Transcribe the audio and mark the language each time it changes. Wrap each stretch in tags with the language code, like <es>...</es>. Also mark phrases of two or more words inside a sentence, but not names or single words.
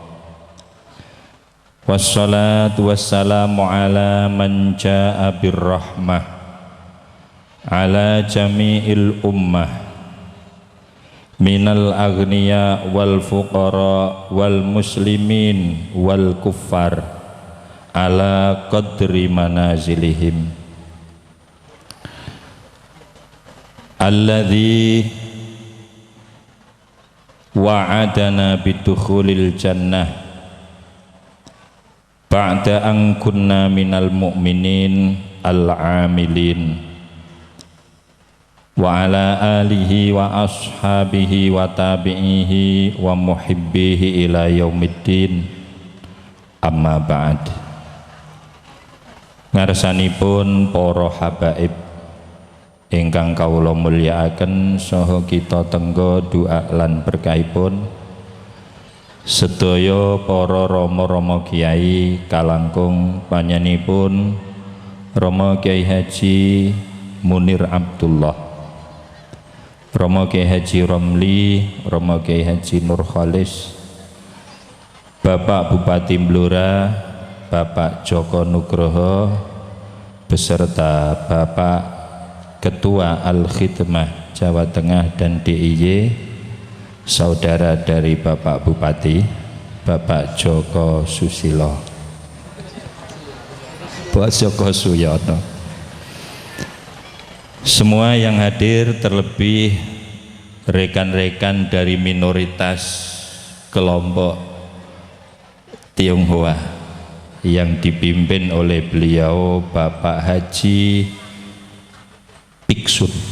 <ar>والصلاة والسلام على من جاء بالرحمة على جميع الأمة من الأغنياء والفقراء والمسلمين والكفار على قدر منازلهم الذي وعدنا بدخول الجنة بعد أن كنا من المؤمنين العاملين وعلى آله وأصحابه وتابعيه ومحبيه إلى يوم الدين. أما بعد.</ar> <jv>Ngarsanipun para habaib ingkang kawula mulyakaken saha kita tenggo doa lan berkahipun sedaya para rama-rama kiai kalangkung panjenenganipun Rama Kiai Haji Munir Abdullah, Rama Kiai Haji Romli, Rama Kiai Haji Nur Khalis, Bapak Bupati Blora, Bapak Joko Nugroho,</jv> <id>beserta Bapak Ketua Al-Khidmah Jawa Tengah dan DIY, saudara dari Bapak Bupati, Bapak Joko Susilo, Pak Joko Suyono, semua yang hadir, terlebih rekan-rekan dari minoritas kelompok Tionghoa yang dipimpin oleh beliau Bapak Haji Piksun.</id>